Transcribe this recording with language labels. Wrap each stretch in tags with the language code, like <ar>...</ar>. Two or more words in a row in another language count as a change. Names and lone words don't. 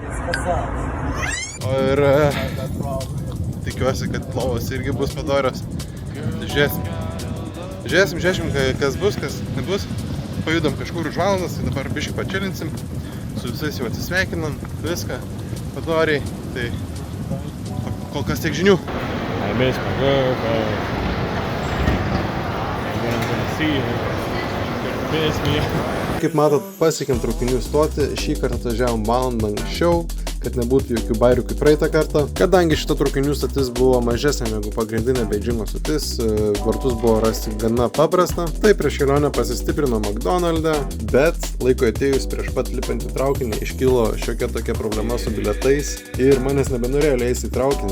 <lt>Ir tikiuosi, kad lovos irgi bus padorios. Žiūrėsim, kas bus, kas nebus. Pajudam kažkur už valandas, tai dabar biškį pačilinsim. Su visais jau atsisveikinam, viską padoriai. Tai kol kas tiek žinių.</lt> <en>I miss my girlfriend. And when I'm gonna see her, she's gonna miss me.</en> <lt>Kaip matot, pasiekėm traukinių stotį. Šį kartą atvažiavom valandą anksčiau, kad nebūtų jokių bairių kaip praeitą kartą. Kadangi šita traukinių stotis buvo mažesnė negu pagrindinė Beidžingo stotis, vartus buvo rasti gana paprasta. Tai prieš kelionę pasistiprino McDonald'e, bet laiko atėjus prieš pat lipant į traukinį iškilo šiokia tokia problema su bilietais ir manęs nebenorėjo leisti į traukinį.</lt>